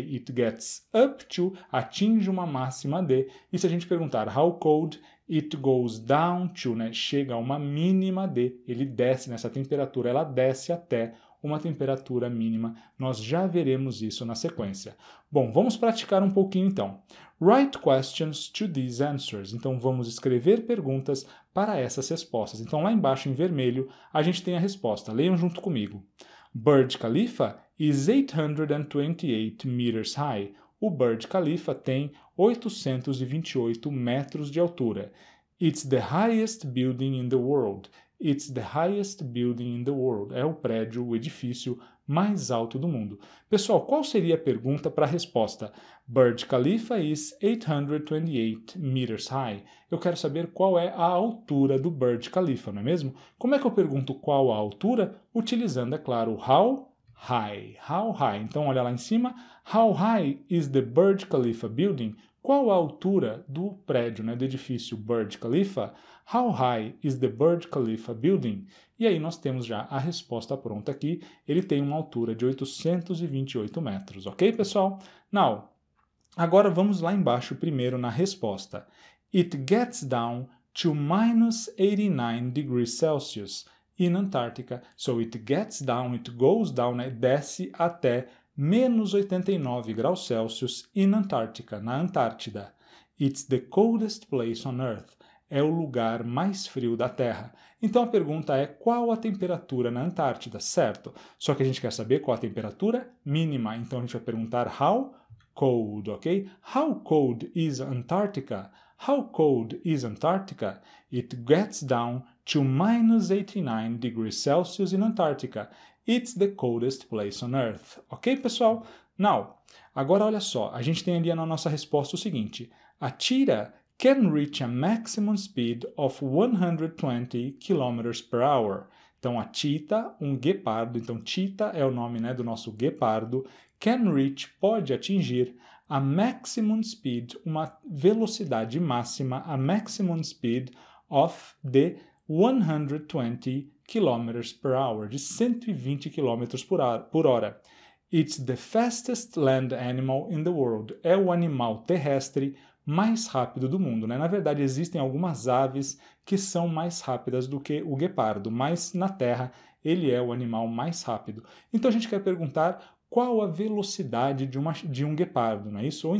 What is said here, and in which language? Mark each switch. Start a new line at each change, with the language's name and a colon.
English: It gets up to,
Portuguese: atinge uma máxima de, e se a gente perguntar how cold,
English: it goes down to,
Portuguese: né, chega a uma mínima de, ele desce nessa temperatura, ela desce até uma temperatura mínima. Nós já veremos isso na sequência. Bom, vamos praticar um pouquinho então.
English: Write questions to these answers.
Portuguese: Então vamos escrever perguntas para essas respostas. Então lá embaixo em vermelho a gente tem a resposta. Leiam junto comigo.
English: Burj Khalifa is 828 meters high.
Portuguese: O Burj Khalifa tem 828 metros de altura.
English: It's the highest building in the world. It's the highest building in the world.
Portuguese: É o prédio, o edifício mais alto do mundo. Pessoal, qual seria a pergunta para a resposta?
English: Burj Khalifa is 828 meters high.
Portuguese: Eu quero saber qual é a altura do Burj Khalifa, não é mesmo? Como é que eu pergunto qual a altura? Utilizando, é claro, o how high. How high. Então, olha lá em cima.
English: How high is the Burj Khalifa building?
Portuguese: Qual a altura do prédio, né, do edifício Burj Khalifa?
English: How high is the Burj Khalifa building?
Portuguese: E aí nós temos já a resposta pronta aqui. Ele tem uma altura de 828 metros, ok, pessoal? Now, agora vamos lá embaixo primeiro na resposta.
English: It gets down to minus 89 degrees Celsius in Antarctica. So it gets down, it goes down,
Portuguese: né, desce até menos 89 graus Celsius
English: in Antarctica,
Portuguese: na Antártida.
English: It's the coldest place on Earth.
Portuguese: É o lugar mais frio da Terra. Então a pergunta é qual a temperatura na Antártida, certo? Só que a gente quer saber qual a temperatura mínima. Então a gente vai perguntar how cold, ok?
English: How cold is Antarctica? How cold is Antarctica? It gets down to minus 89 degrees Celsius in Antarctica. It's the coldest place on Earth.
Portuguese: Ok, pessoal? Now, agora olha só, a gente tem ali na nossa resposta o seguinte.
English: A cheetah can reach a maximum speed of 120 km per hour.
Portuguese: Então,
English: a cheetah,
Portuguese: um guepardo, então cheetah é o nome, né, do nosso guepardo,
English: can reach,
Portuguese: pode atingir,
English: a maximum speed,
Portuguese: uma velocidade máxima,
English: a maximum speed of the 120 km per hour,
Portuguese: de 120 km por hora.
English: It's the fastest land animal in the world.
Portuguese: É o animal terrestre mais rápido do mundo, né? Na verdade, existem algumas aves que são mais rápidas do que o guepardo, mas na Terra ele é o animal mais rápido. Então a gente quer perguntar qual a velocidade de um guepardo, não é isso?